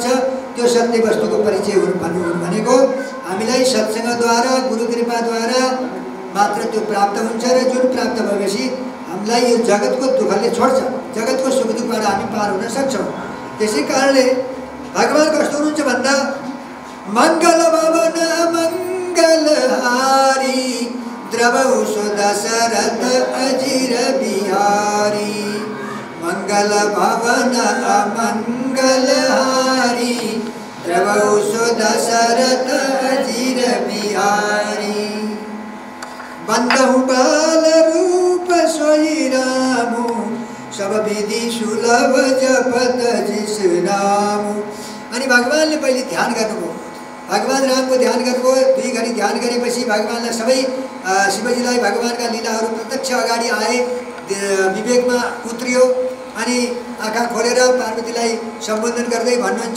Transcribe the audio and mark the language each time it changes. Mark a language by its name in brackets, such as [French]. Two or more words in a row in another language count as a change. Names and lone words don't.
[Nepali] त्यो सत्य वस्तुको परिचय भनेको हामीलाई सत्सङ्गद्वारा गुरु कृपाद्वारा मात्र त्यो प्राप्त हुन्छ। र जुन प्राप्त भएपछि हामीलाई यो जगतको दुःखले छोड्छ, जगतको सुख दुःखबाट हामी पार हुन सक्छौँ। त्यसै कारणले भगवान कस्तो हुनुहुन्छ भन्दा [Awadhi] मङ्गल भवन मङ्गलहारी द्रवौ सो दशरथ अजिर बिहारी। मंगल भवन अमंगलहारी द्रवौ सो दशरथ अजिर बिहारी। बंदहु बाल रूप सोई रामु सब विधि सुलभ जपत जिस नामु। [Nepali] अनि भगवानले पहिले ध्यान गर्नुभयो, भगवान रामको ध्यान गर्नुभयो। 2 घडी ध्यान गरेपछि भगवानलाई सबै शिवजीलाई भगवानका लीलाहरू प्रत्यक्ष अगाडि आए, विवेकमा उत्रियो। अनि आँखा खोलेर पार्वतीलाई सम्बोधन गर्दै भन्नुहुन्छ।